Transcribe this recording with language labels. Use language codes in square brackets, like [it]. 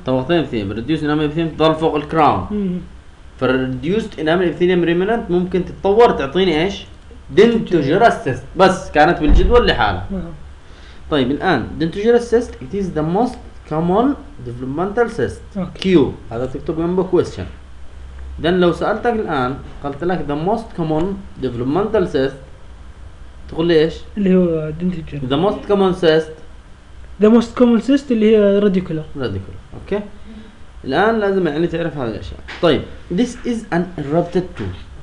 [ar] طبقتين ابيثيليوم reduced enamel epithelium تظل فوق الكراون فالreduced enamel epithelium remnant ممكن تتطور تعطيني ايش دنتوجرسس بس كانت بالجدول لحالها طيب الان دنتوجرسس [en] it is the most common developmental cyst okay. [ar] Q هذا تكتب جنبه question then لو سألتك الآن قلت لك [en] the most common developmental cyst [ar] تقول لي ايش اللي هو دنتجر [en] the most common cyst the most common cyst [ar] اللي هي [en] radicular [ar] radicular okay الآن لازم يعني تعرف هذه الأشياء طيب [en] this is an erupted tooth